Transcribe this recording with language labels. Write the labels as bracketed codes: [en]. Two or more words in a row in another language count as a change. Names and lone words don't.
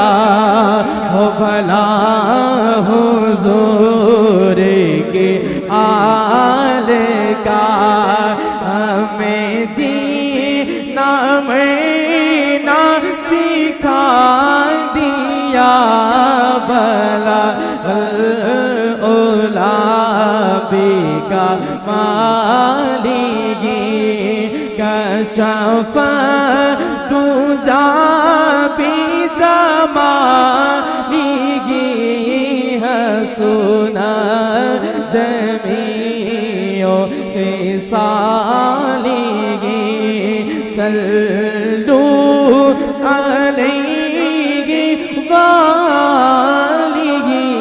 [hi] हो भला हुज़ूर के आल का हमें जीना मरना सिखा दिया। [ar] بلغ العلى بكماله كشف الدجى بجماله حسنت جميع خصاله صلوا عليه وآله.